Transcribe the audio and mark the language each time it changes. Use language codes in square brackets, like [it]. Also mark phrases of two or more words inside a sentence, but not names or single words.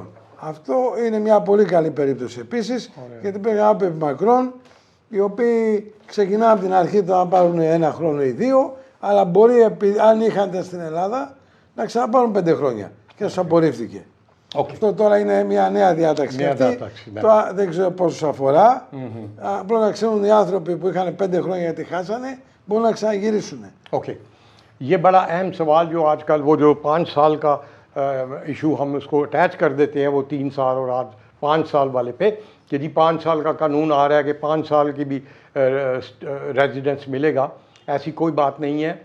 [el] Αυτό είναι μια πολύ καλή περίπτωση επίσης, γιατί πρέπει να πει μακρόν, οι οποίοι ξεκινάνε από την αρχή να πάρουν 1 χρόνο ή 2, αλλά μπορεί αν είχαν στην Ελλάδα να ξαναπάρουν 5 χρόνια και τους απορρίφθηκε. Αυτό τώρα είναι μια νέα διάταξη. Τώρα δεν ξέρω πόσους αφορά. Απλώς να ξέρουν οι άνθρωποι που είχαν 5 χρόνια γιατί χάσανε, μπορούν να ξαναγυρίσουν. [ur] یہ بڑا اہم سوال جو آج کل وہ جو 5 سال کا ایشو ہم اس کو اٹیچ کر دیتے ہیں، وہ 3 سال اور آج 5 سال والے پہ، کہ جی 5 سال کا قانون آ رہا ہے کہ 5 سال کی بھی ریزیڈنس ملے گا. ایسی کوئی بات نہیں ہے.